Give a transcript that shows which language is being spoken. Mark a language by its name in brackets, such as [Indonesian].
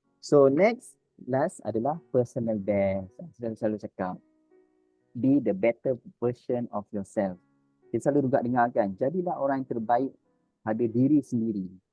[English] So last [Malay] adalah [English] personal best. [Malay] Saya selalu cakap. [English] Be the better version of yourself. [Malay] Kita selalu juga dengar kan. Jadilah orang yang terbaik pada diri sendiri.